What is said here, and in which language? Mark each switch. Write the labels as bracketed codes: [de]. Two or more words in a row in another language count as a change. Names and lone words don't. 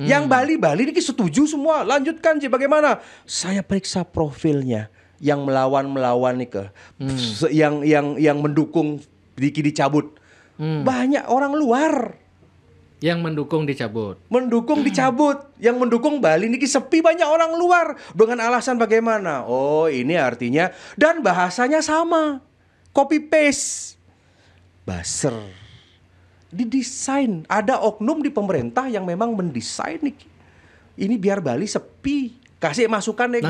[id] Yang Bali ini setuju semua. Lanjutkan Ji, bagaimana? Saya periksa profilnya yang melawan nih ke yang mendukung Diki dicabut. Banyak orang luar Yang mendukung dicabut. Yang mendukung Bali niki sepi, banyak orang luar. Dengan alasan bagaimana? Oh, ini artinya, dan bahasanya sama. [en] Copy paste. [id] Baser. Didesain. Ada oknum di pemerintah yang memang mendesain niki. Ini biar Bali sepi. Kasih masukan negatif.